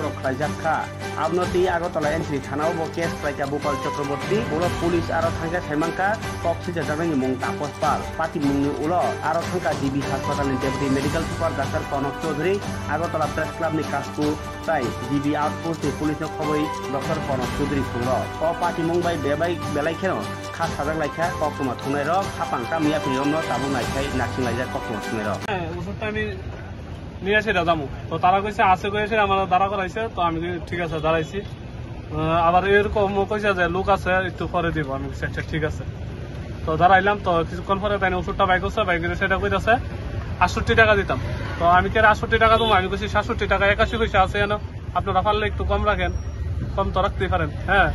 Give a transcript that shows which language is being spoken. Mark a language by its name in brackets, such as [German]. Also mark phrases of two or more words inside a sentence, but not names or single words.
[Kok Borok] रक खायजाक्का आपनति आगरतला एनसि थानाव बो केस प्राइका भोपाल चक्रवर्ती बोलो पुलिस आरो थांगा थाइमांका कक्ति जाजानानि मुं तापसपाल पाति मुंनि उलो आरो थांका जिबि हासपातालनि [English] deputy medical super [Kok Borok] डाक्टर कनक चौधरी आगरतला प्रेस क्लाबनि कासपु ताई जिबि आउटपोस्टनि पुलिसनो खबै डक्टर कनक चौधरी खुंरो अ पाति मुंबाई बेलाइखेनो खास साजां लाइखा कक्तमा थुंनाय रक हापांका मिया फिरमनो ताबु नाइखाय नाचिं लाइजा कक्तमा थुंनाय रक [Bangla] ওষুধটা আমি নিয়ে আসি দাদামু তো তারা কইছে আছে কইছে আমার দাঁড়া করাইছে তো আমি ঠিক আছে দাঁড়াইছি আবার এরকম কইছে যে লোক আছে একটু পরে দিব আমি আচ্ছা ঠিক আছে তো দাঁড়াইলাম তো কিছুক্ষণ পরে তাই ওষুধটা বাইক করছে বাইকের সেটা কইতাছে ৬৮ টাকা দিতাম তো আমি কে ৬৮ টাকা দেবো আমি কইছি ৬৭ টাকা ৮১ পয়সা আছে জানো আপনারা পারলে একটু কম রাখেন কম তো রাখতেই পারেন হ্যাঁ